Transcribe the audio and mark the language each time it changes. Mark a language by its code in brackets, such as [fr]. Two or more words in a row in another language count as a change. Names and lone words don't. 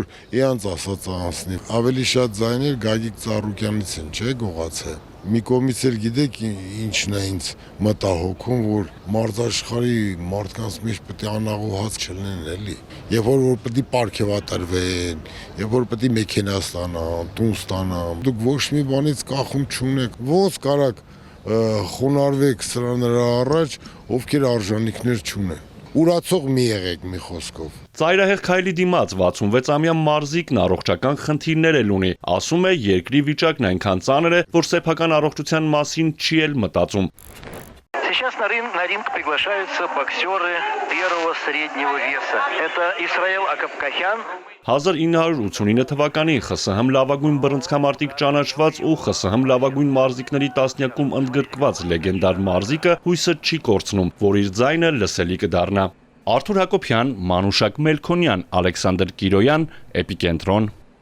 [hy] իրանց ասած անցնի։ Ավելի շատ ձայներ Գագիկ Ծառուկյանից են, չէ՞ գողացել։ Մի կողմից էլ գիտեք ինչն է ինձ մտահոգում, որ մարզաշխարհի մարդկանց մեջ պետք է անաղոհած չլինեն, էլի։ Երբ որ պետք է պարգևատրվեն, երբ որ պետք է մեքենա ստանան, տուն ստանան, դուք ոչ մի բանից կախում չունեք։ Ոնց կարաք խոնարհվեք սրանրա առաջ, ովքեր արժանինքներ չունեն։ Ուրացող մի եղեք մի խոսքով։ Ծայրահեղ քայլի դիմաց 66-ամյա մարզիկն առողջական խնդիրներ էլ ունի, ասում է երկրի վիճակն այնքան ծանր է, որ սեփական առողջության մասին չի էլ մտածում։ [ru] Сейчас на ринг приглашаются боксеры первого среднего веса. Это Исраил Акопкохян. [hy] 1989 թվականին ԽՍՀՄ լավագույն բռնցքամարտիկ ճանաչված ու ԽՍՀՄ լավագույն մարզիկների տասնյակում ընդգրկված լեգենդար մարզիկը հույսը չի կորցնում, որ իր ձայնը լսելի կդառնա։ Արթուր Հակոբյան, Մանուշակ Մելքոնյան, Ալեքսանդր Կիրոյան, Էպիկենտրոն։